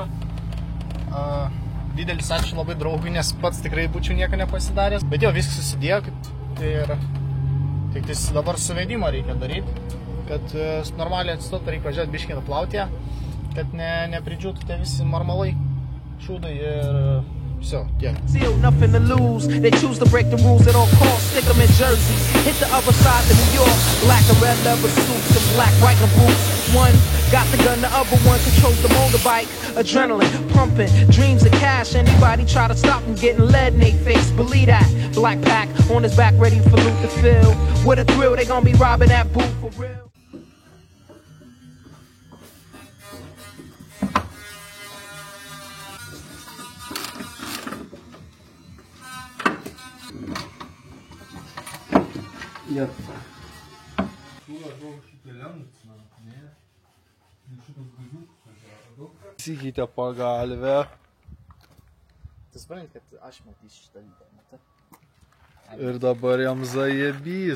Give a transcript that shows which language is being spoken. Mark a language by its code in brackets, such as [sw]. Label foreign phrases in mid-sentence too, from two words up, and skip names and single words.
[lt] Didelis ačiū labai draugui, nes pats tikrai būčiau nieko nepasidaręs. Bet jo, viskas susidėjo, ir tik dabar suvedimą reikia daryti, kad normaliai atstot reikia važiuoti biškį nuplauti, kad nepridžiūtų tie visi marmalai, šūdai ir [en] so, yeah. Still nothing to lose. They choose to break the rules at all costs. Stick them in jerseys. Hit the other side of New York. Black and red leather suits and black biker boots. One got the gun, the other one controls the motorbike. Adrenaline pumping, dreams of cash. Anybody try to stop them getting lead in their face. Believe that. Black pack on his back, ready for loot to fill. With a thrill, they gonna be robbing that booth for real. Yes. [lt] Įsigyti pagalvę. Tai supranti, kad aš matysiu šitą video. Ir dabar jam zajebys.